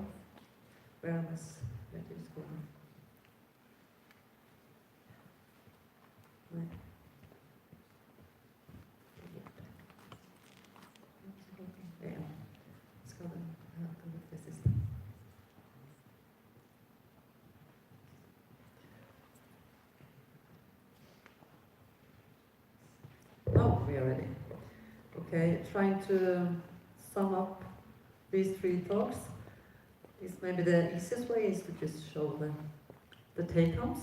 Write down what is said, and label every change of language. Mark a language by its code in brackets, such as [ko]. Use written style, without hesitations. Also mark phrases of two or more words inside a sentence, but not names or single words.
[en] Where I was let you go. Right. [no] Ja, skal den her på det siste. [en] Oh, we are ready. Okay, trying to sum up these three talks is maybe the easiest way is to just show the take-homes.